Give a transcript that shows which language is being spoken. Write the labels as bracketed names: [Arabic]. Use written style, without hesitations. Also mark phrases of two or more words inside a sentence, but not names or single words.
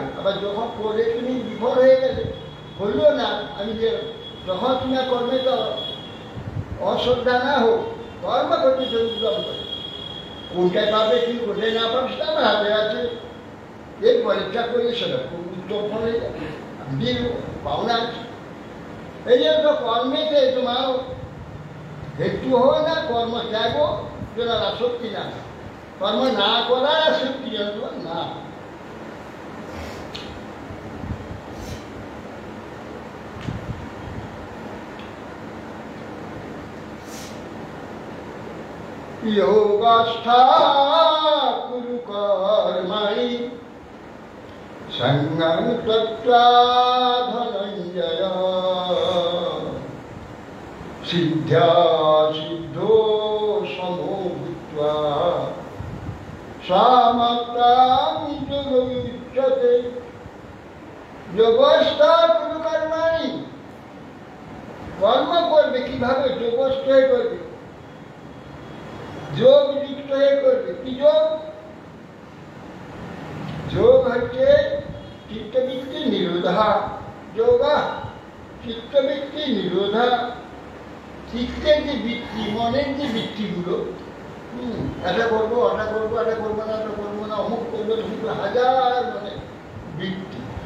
[Bangla] আবার যখন করে তুমি বিফল হয়ে গেলে হইল না, আমি যে যখন তোমার কর্মে তো অশ্রদ্ধা না হোক, কর্ম করতে চলতে কোনটায় পাবে তুমি কোথায় না পাবে সেটা আমার হাতে আছে, এই পরীক্ষা করলে সেটা খুব উত্তম ফল হয়ে যাবে, আমি পাওনা আছে। এই জন্য কর্মেতে তোমার হেতু হয় না, কর্ম ত্যাগ যেন আসক্তি না, কর্ম না করার আসক্তি যেন তোমার না। [Sanskrit] योगस्था कुरु कर्मणि संगं त्यक्त्वा धनञ्जय सिद्ध्या सिद्धो समो भूत्वा समत्वां योगमुच्यते। योगस्था कुरु कर्मणि, [Bangla] কর্ম করবে কিভাবে, যোগস্থ হয়ে করবে, যোগ যুক্ত হয়ে করবে। কি যোগ? যোগ হচ্ছে [Sanskrit] চিত্তবৃত্তি নিরোধা, যোগা চিত্তবৃত্তি নিরোধা, [Bangla] চিত্তের যে বৃত্তি, মনের যে বৃত্তিগুলো, এটা করবো, ওটা করবো, এটা করবো না, এটা করবো না, অমুক করবো, তমুক, হাজার মানে বৃত্তি।